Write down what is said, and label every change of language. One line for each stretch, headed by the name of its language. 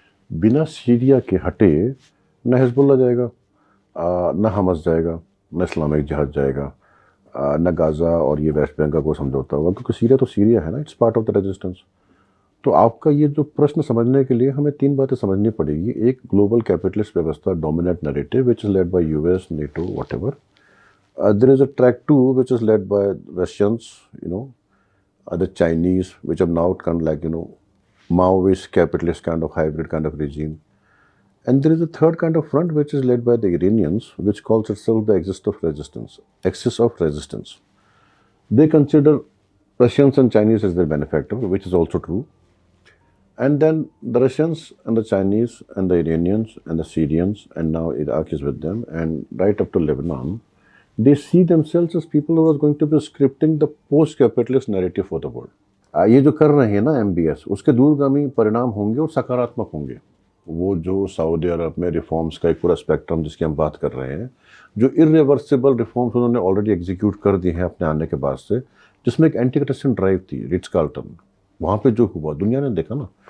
Hindi: बिना सीरिया के हटे न हिजबुल्लाह जाएगा, न हमास जाएगा, न इस्लामिक जिहाद जाएगा, न गाज़ा और ये वेस्ट बैंक का कोई समझौता होगा, क्योंकि सीरिया तो सीरिया है ना, it's part of the resistance. तो आपका ये जो प्रश्न समझने के लिए हमें 3 बातें समझनी पड़ेगी।
English: एक, global capitalist व्यवस्था, dominant narrative which is led by US, NATO, whatever. There is a track 2 which is led by Russians, the Chinese, which have now kind of like, Maoist, capitalist kind of hybrid kind of regime. And there is a third kind of front which is led by the Iranians, which calls itself the axis of resistance. They consider Russians and Chinese as their benefactor, which is also true. And then the Russians and the Chinese and the Iranians and the Syrians, and now Iraq is with them, and right up to Lebanon, they see themselves as people who are going to be scripting the post-capitalist narrative for the world.
Hindi: ये जो कर रहे हैं ना MBS, उसके दूरगामी परिणाम होंगे और सकारात्मक होंगे। वो जो सऊदी अरब में रिफॉर्म्स का एक पूरा स्पेक्ट्रम जिसकी हम बात कर रहे हैं, जो इरिवर्सिबल रिफॉर्म्स उन्होंने ऑलरेडी एग्जीक्यूट कर दिए हैं अपने आने के बाद से, जिसमें एक एंटी करप्शन ड्राइव थी रिट्स कार्ल्टन, वहाँ पे जो हुआ दुनिया ने देखा ना।